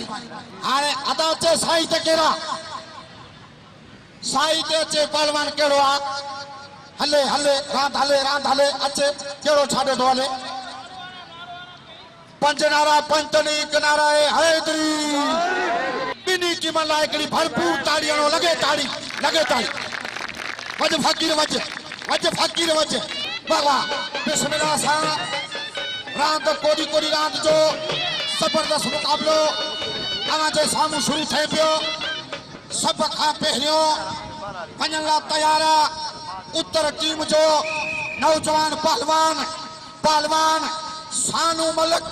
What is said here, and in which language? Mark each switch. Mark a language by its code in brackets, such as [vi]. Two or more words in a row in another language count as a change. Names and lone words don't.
[sd] हाणे अदा अचे साईं ते कहिड़ा साईं ते अचे पहलवान कहिड़ो आहे। हले हले रांदि हले रांदि हले अचे कहिड़ो छाॾे थो हले। पंज नारा पंजतनी किनारा हैदरी। ॿिन्ही टीमनि लाइ हिकिड़ी भरपूर ताड़ी हणो। लगे ताड़ी लगे ताड़ी। वज फ़कीर वज वज फ़कीर वज। वाह वाह बिस्मिल्लाह सां रांदि कोडी कोडी रांदि जो ज़बरदस्त मुक़ाबिलो अव्हांजे साम्हूं शुरू थिए पियो। सभ खां पहिरियों वञण लाइ तयार आहे उत्तर टीम जो नौजवान पहलवान सानू मलिक।